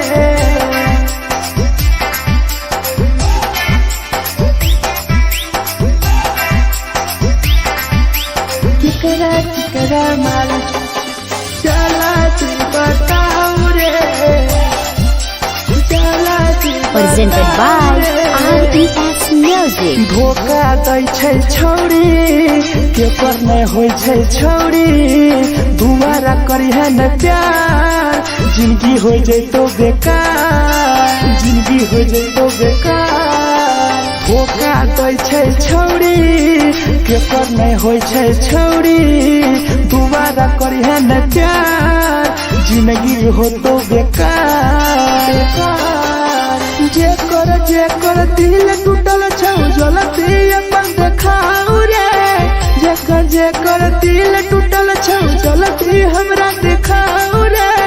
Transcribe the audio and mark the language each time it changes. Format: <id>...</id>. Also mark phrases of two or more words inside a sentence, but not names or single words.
<anp>केकरा माल जला दी बताओ रे जला दी</anp> <en>Presented by RES Music.</en> <anp>धोखा दै छै छौरी के पर नहीं होइ छै छौरी दुबारा करिहे न प्यार जिंदगी हो जैतो बेकार जिंदगी हो जैतो बेकार धोखा दै छै छौरी के पर नहीं होइ छै छौरी दुबारा करिहे न प्यार जिंदगी हो तो बेकार जेकर दिल टूटल छौ जलती अपन देखाऊ रे जेकर दिल टूटल छौ जलती हमरा देखाऊ रे</anp>